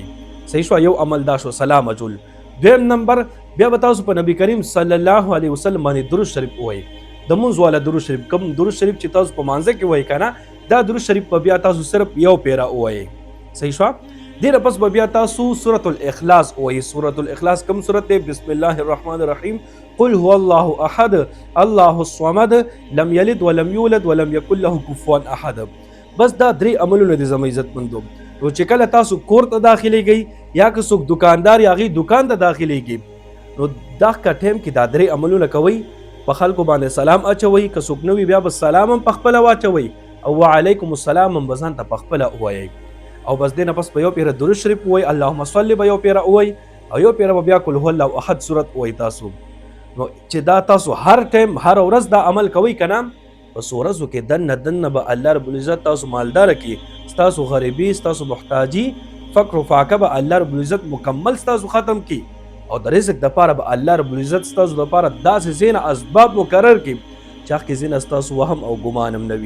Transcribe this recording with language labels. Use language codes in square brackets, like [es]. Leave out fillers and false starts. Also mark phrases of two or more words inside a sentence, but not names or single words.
[ps] صحیح شو، یو عمل دا شو سلام اچول. دویم نمبر بیا به تاسو په نبی کریم [ar] صلی الله علیه وسلم [ps] باندې درود شریف وایي. د مونځ والا درود شریف، کوم درود شریف چې تاسو په مانځه کې وایي کنه، دا درود شریف په بیا تاسو صرف یو پیرا وایي. صحیح شو. دیر پس بیا تاسو سورۃ الاخلاص وایي. سورۃ الاخلاص کوم سورۃ دی؟ [ar] بسم الله الرحمن الرحیم، قل هو الله احد الله الصمد لم یلد ولم یولد ولم یکن له کفوا احد. [ps] بس دا درې عملونه دي زما عزت مندو. نو چې کله تاسو کور ته داخليږئ یا که څوک دکاندار یا غي دکان ته داخليږي، نو دا ټیم کې دا درې عملونه کوي. په خلکو باندې سلام اچوي، که څوک نوی بیا به سلام هم په خپله واچوي، او [ar] وعلیکم السلام [ps] هم به ځان ته په خپله ووایئ. او بس دې نه پس په یو پیره درود شریف ووایئ، [ar] اللهم صل [ps] به یو پیره ووایئ، او یو پیره به بیا [ar] قل هو الله احد [ps] صورت ووایئ تاسو. نو چې دا تاسو هر ټیم هر ورځ دا عمل کوئ کنه، پس ورځو کې دنه به الله رب العزت تاسو مالدار کړي، ستاسو غریبي ستاسو محتاجي فقر و فاقه به الله رب العزت مکمل ستاسو ختم کړي، او د رزق د پاره به الله رب العزت ستاسو د پاره داسې زینه اسباب مقرر کړي چې هغه کې زینه ستاسو وهم او ګمان هم نه وي.